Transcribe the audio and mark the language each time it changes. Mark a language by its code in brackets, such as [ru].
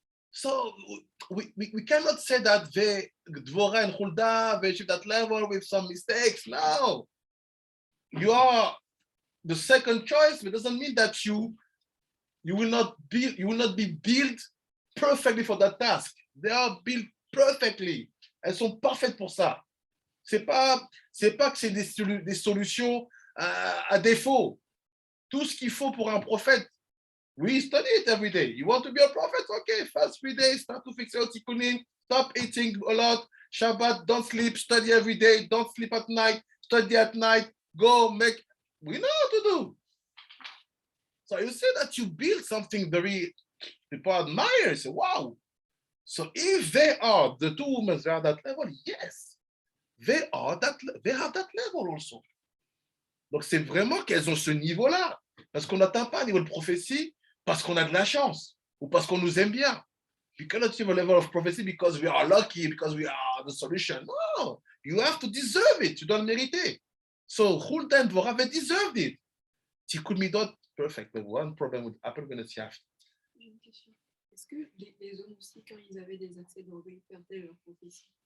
[en] So we cannot say that Dvorah and Huldah, they achieve that level with some mistakes. No. You are the second choice, but it doesn't mean that you will not be built perfectly for that task. They are built perfectly. [fr] Elles sont parfaites pour ça. C'est pas que c'est des solutions à défaut. Tout ce qu'il faut pour un prophète, [en] we study it every day. You want to be a prophet? Okay, fast 3 days, start to fix your tikkunim, stop eating a lot, Shabbat, don't sleep, study every day, don't sleep at night, study at night, go make, we know what to do. So you see that you build something very, people admire, say, wow. So if they are, the two women, they are that level, yes, they have that level also. [fr] Donc c'est vraiment qu'elles ont ce niveau-là. Parce qu'on n'atteint pas un niveau de prophétie parce qu'on a de la chance ou parce qu'on nous aime bien. [en] You cannot achieve a level of prophecy because we are lucky, because we are the solution. No, you have to deserve it. [fr] Tu dois le mériter. [en] So Huldah and Dvorah, they deserved it. Tikkun Midot, perfect. The one problem would happen when it's after. [fr] J'ai une question. Est-ce que les hommes aussi, quand ils avaient des accès d'orgueil, perdaient leur prophétie?